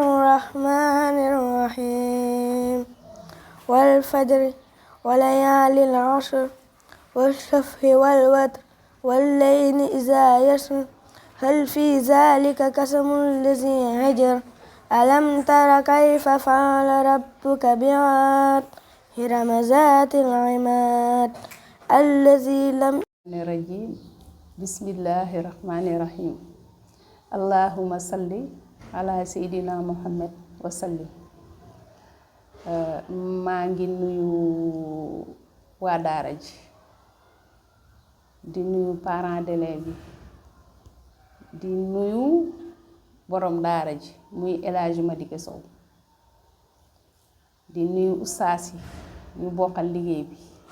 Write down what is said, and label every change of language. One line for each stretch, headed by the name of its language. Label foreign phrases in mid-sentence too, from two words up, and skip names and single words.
Arabic: الرحمن الرحيم والفجر وليال العشر والشفع والوتر والليل إذا يسر هل في ذلك قسم لذي حجر ألم تر كيف فعل ربك بعاد إرم ذات العماد الذي لم الرجيم بسم الله الرحمن الرحيم اللهم صل على سيدنا محمد وسلم.
Wolof: maa ngi nuyu waa daara ji di nuyu
French: parents d'élèves
Wolof: yi di nuyu borom daara ji muy El Hadji Madické Sow di nuyu ustaas yi ñu bokkal liggéey bi